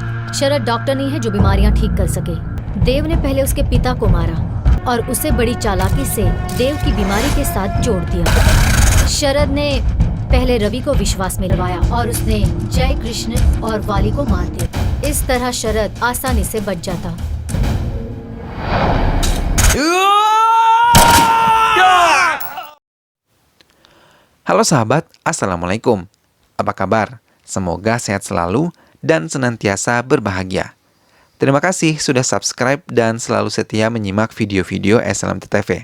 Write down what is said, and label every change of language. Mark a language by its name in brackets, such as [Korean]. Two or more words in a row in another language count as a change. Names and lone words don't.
[Hindi] शरद डॉक्टर नहीं है जो बीमारियां ठीक कर सके। देव ने पहले उसके पिता को मारा और उसे बड़ी चालाकी से देव की बीमारी के साथ जोड़ दिया। शरद ने पहले रवि को विश्वास में लवाया और उसने जय कृष्ण और वाली को मार दिया। इस तरह शरद आसानी से बच जाता। [Indonesian] Halo sahabat, Assalamualaikum. Apa kabar? Semoga sehat selalu dan senantiasa berbahagia. Terima kasih sudah subscribe dan selalu setia menyimak video-video SLMT-TV.